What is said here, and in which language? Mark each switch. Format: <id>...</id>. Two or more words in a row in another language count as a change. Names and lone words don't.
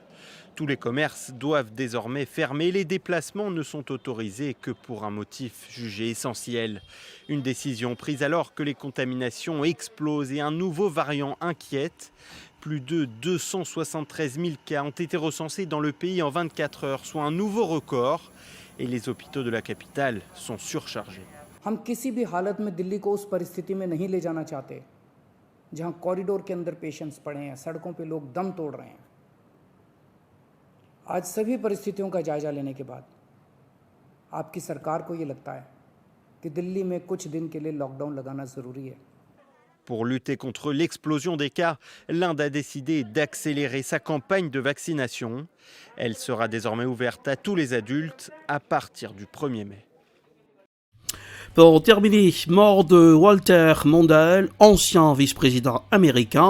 <fr>Tous les commerces doivent désormais fermer. Les déplacements ne sont autorisés que pour un motif jugé essentiel. Une décision prise alors que les contaminations explosent et un nouveau variant inquiète. Plus de 273 000 cas ont été recensés dans le pays en 24 heures, soit un nouveau record. Et les hôpitaux de la capitale sont surchargés.</fr> <hi>जहां कॉरिडोर के अंदर पेशेंट्स पड़े हैं, सड़कों पे लोग दम तोड़ रहे हैं। आज सभी परिस्थितियों का जायजा लेने के बाद आपकी सरकार को ये लगता है कि दिल्ली में कुछ दिन के लिए लॉकडाउन लगाना जरूरी है।</hi> <fr>Pour lutter contre l'explosion des cas, l'Inde a décidé d'accélérer sa campagne de vaccination. Elle sera désormais ouverte à tous les adultes à partir du 1er mai. Pour terminer, mort de Walter Mondale, ancien vice-président américain.</fr>